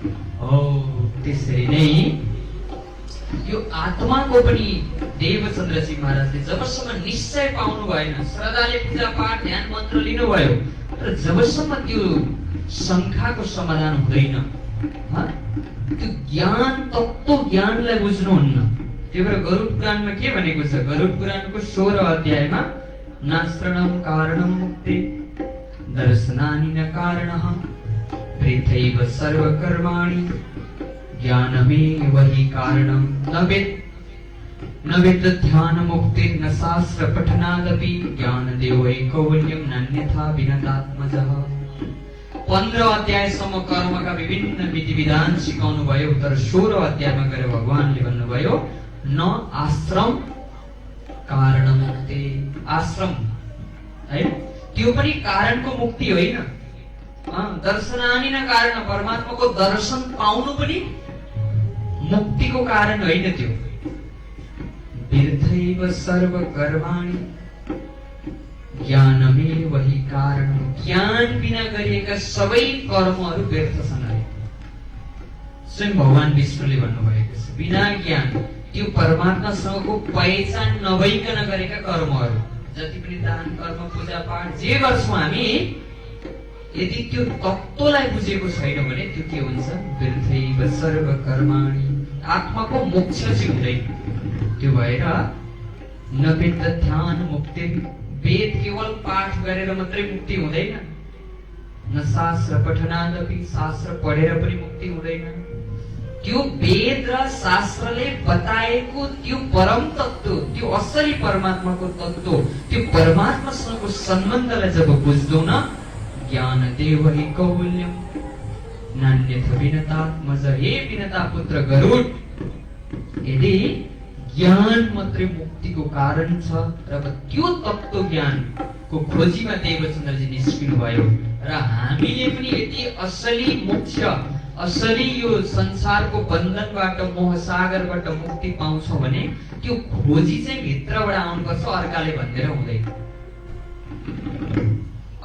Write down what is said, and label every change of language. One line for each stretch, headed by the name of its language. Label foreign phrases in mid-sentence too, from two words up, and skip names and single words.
Nepali: त्यसरी नै यो आत्माको पनि देवचन्द्रजी महाराजले जबसम्म निश्चय पाउनु भएन, श्रद्धाले पूजा पाठ ध्यान मन्त्र लिनुभयो, तर जबसम्म त्यो शङ्काको समाधान हुँदैन, त्यो ज्ञान तत्त्व ज्ञानलाई बुझ्नुहुन्न। त्यही भएर गरुड पुराणमा के भनेको छ? गरुड पुराणको 16 अध्यायमा
Sanskrit: नास्त्रणं कारणं मुक्ति दर्शनानि न कारणः प्रेथैव सर्वकर्माणि ज्ञानमेव हि कारणं न वेद ध्यान मुक्ति न शास्त्र पठनादपि ज्ञानदेवै कौवल्यं नान्यथा विनतात्मजः।
Nepali: 15 अध्यायसम्म कर्मका विभिन्न विधि विधान सिकाउनु भयो, तर 16 अध्यायमा गएर भगवानले भन्नुभयो
Sanskrit: न आश्रम कारण मुक्ति।
Nepali: आश्रम है त्यो पनि कारणको मुक्ति होइन,
Sanskrit: दर्शनानि न कारण,
Nepali: परमात्माको दर्शन पाउनु पनि मुक्तिको कारण होइन। त्यो
Sanskrit: तीर्थैव सर्व कर्माणि ज्ञानमेव हि कारण,
Nepali: ज्ञान बिना गरिएका सबै कर्महरू व्यर्थ छन्। स्वयं भगवान विष्णुले भन्नुभएको छ, बिना ज्ञान त्यो परमात्मासँगको पहिचान नभइकन गरेका कर्महरू, जति पनि दान कर्म पूजा पाठ जे गर्छौँ हामी, यदि त्यो तत्त्वलाई बुझेको छैन भने त्यो के हुन्छ?
Sanskrit: व्यर्थैव सर्व कर्माणि,
Nepali: आत्माको मोक्ष चाहिँ हुँदैन। त्यो भएर
Sanskrit: न वेद ध्यान मुक्ति,
Nepali: वेद केवल पाठ गरेर मात्रै मुक्ति हुँदैन,
Sanskrit: न शास्त्र पठनादपि,
Nepali: शास्त्र पढेर पनि मुक्ति हुँदैन। त्यो वेद र शास्त्रले बताएको त्यो परम तत्त्व, त्यो असली परमात्माको तत्त्व, त्यो परमात्मासँगको सम्बन्धलाई जब बुझ्दौ न,
Sanskrit: ज्ञानदेव हि कौवल्यं नान्यथ विनतात्मज।
Nepali: हे विनता पुत्र गरुड, यदि ज्ञान मात्रै मुक्तिको कारण छ र त्यो तत्त्व ज्ञानको खोजीमा देवचन्द्रजी निस्किनु भयो, र हामीले पनि यदि असली मोक्ष, असली यो संसारको बन्धनबाट, मोह सागरबाट मुक्ति पाउँछौँ भने त्यो खोजी चाहिँ भित्रबाट आउनुपर्छ, अर्काले भन्देर हुँदैन।